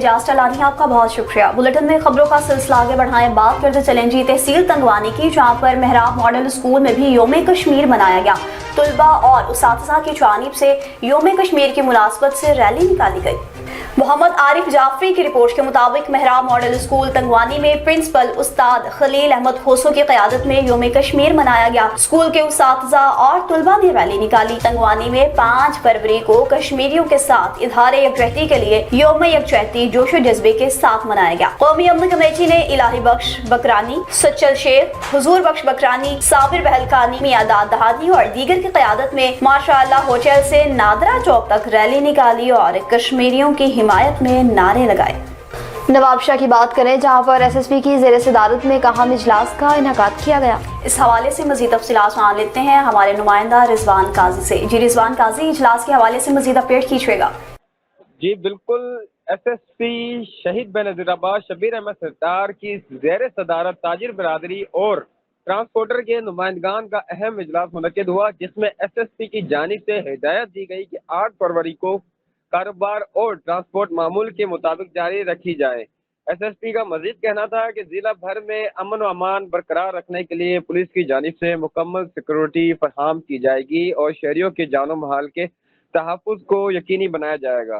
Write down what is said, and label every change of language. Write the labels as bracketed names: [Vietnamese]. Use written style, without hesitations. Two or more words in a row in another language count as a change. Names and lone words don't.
[Urdu] ایجاز ٹلانی، آپ کا بہت شکریہ۔ بلیٹن میں خبروں کا سلسلہ آگے بڑھائیں، بات کرتے چلیں جی تحصیل ٹنگوانی کی، جہاں پر محراب ماڈل اسکول میں بھی یومِ کشمیر منایا گیا. طلبہ اور اساتذہ کی جانب سے یومِ کشمیر کی مناسبت سے ریلی نکالی گئی. محمد عارف جعفری کی رپورٹ کے مطابق محراب ماڈل اسکول ٹنگوانی میں پرنسپل استاد خلیل احمد کھوسو کی قیادت میں یومِ کشمیر منایا گیا. اسکول کے اساتذہ اور طلبہ نے ریلی نکالی۔ ٹنگوانی میں 5 فروری کو کشمیریوں کے ساتھ اظہارِ یکجہتی کے لیے یومِ یکجہتی جوش و جذبے کے ساتھ منایا گیا. قومی امن کمیٹی نے الٰہی بخش بکرانی، سچل شیخ، حضور بخش بکرانی، صابر بہلکانی، میاں داد دہاڑی اور دیگر کی قیادت میں ماشاءاللہ ہوٹل سے نادرا چوک تک ریلی نکالی اور کشمیریوں کی حمایت میں نعرے لگائے. نوابشاہ کی بات کریں، جہاں پر ایس ایس پی کی زیرِ صدارت میں اہم اجلاس کا انعقاد کیا گیا. اس حوالے سے مزید تفصیلات جان لیتے ہیں ہمارے نمائندہ رضوان قاضی سے. جی رضوان قاضی، اجلاس کے حوالے سے مزید اپڈیٹ کیجیے گا. جی بالکل, ایس ایس پی شہید بینظیرآباد شبیر احمد سردار کی زیرِ صدارت تاجر برادری اور ٹرانسپورٹر کے نمائندگان کا اہم اجلاس منعقد ہوا، جس میں ایس ایس پی کی جانب سے ہدایت دی گئی کہ 8 فروری کو کاروبار اور ٹرانسپورٹ معمول کے مطابق جاری رکھی جائے. ایس ایس پی کا مزید کہنا تھا کہ ضلع بھر میں امن و امان برقرار رکھنے کے لیے پولیس کی جانب سے مکمل سیکیورٹی فراہم کی جائے گی اور شہریوں کے جان و مال کے تحفظ کو یقینی بنایا جائے گا.